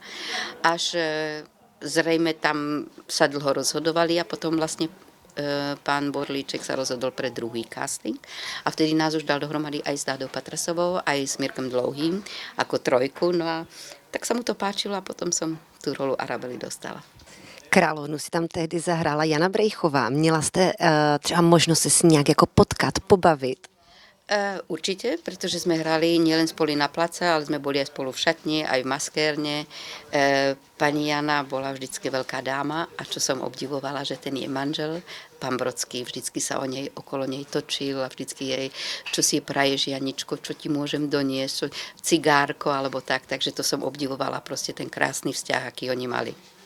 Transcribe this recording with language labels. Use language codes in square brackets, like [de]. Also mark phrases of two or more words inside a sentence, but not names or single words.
[sk] Až zrejme tam sa dlho rozhodovali a potom vlastne pán Borlíček sa rozhodol pre druhý casting a vtedy nás už dal dohromady aj s Dádou Patrasovou, aj s Mirkom Dlouhým ako trojku, no a tak sa mu to páčilo a potom som tú rolu Arabely dostala. [cs] Královnu si tam tehdy zahrála Jana Brejchová. Měla jste třeba možnost se s ní nějak jako potkat, pobavit? [sk] Určite, pretože sme hrali nielen spolu na place, ale sme boli aj spolu v šatni, aj v maskérne. Pani Jana bola vždycky veľká dáma a čo som obdivovala, že ten je manžel, pán Brodský, vždycky sa okolo nej točil a vždycky jej, čo si praješ, Janičko, čo ti môžem doniesť, cigárko alebo tak, takže to som obdivovala proste ten krásny vzťah, aký oni mali.